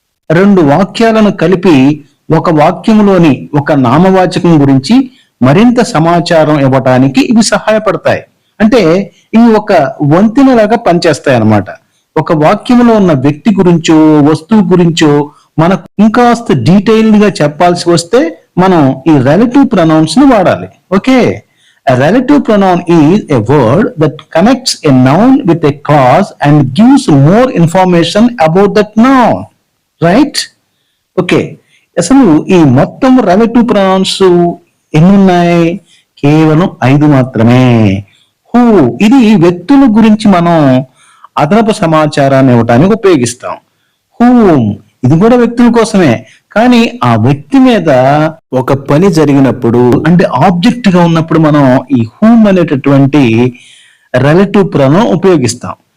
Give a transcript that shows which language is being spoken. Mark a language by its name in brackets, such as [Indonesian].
[Telugu] రెండు వాక్యాలను కలిపి ఒక వాక్యంలోని ఒక నామవాచకం గురించి మరింత సమాచారం ఇవ్వటానికి ఇవి సహాయపడతాయి. అంటే ఇవి ఒక వంతెనలాగా పనిచేస్తాయి అన్నమాట. ఒక వాక్యంలో ఉన్న వ్యక్తి గురించో వస్తువు గురించో మనకు ఇంకాస్త డీటెయిల్డ్ గా చెప్పాల్సి వస్తే మనం ఈ రిలేటివ్ ప్రొనౌన్స్ ని వాడాలి. [English] Okay, a relative pronoun is a word that connects a noun with a clause and gives more information about that noun. Right? Okay. [Telugu] అసలు ఈ మొత్తం రిలేటివ్ ప్రొనౌన్స్ ఎన్ని ఉన్నాయి? కేవలం 5 మాత్రమే. హూ, ఇది వ్యక్తుల గురించి మనం అదనపు సమాచారాన్ని ఇవ్వటానికి ఉపయోగిస్తాం. హూమ్, ఇది కూడా వ్యక్తుల కోసమే, కానీ ఆ వ్యక్తి మీద ఒక పని జరిగినప్పుడు అంటే ఆబ్జెక్ట్ గా ఉన్నప్పుడు మనం ఈ హూమ్ అనేటటువంటి రిలేటివ్ ప్రొనౌన్ ఉపయోగిస్తాం.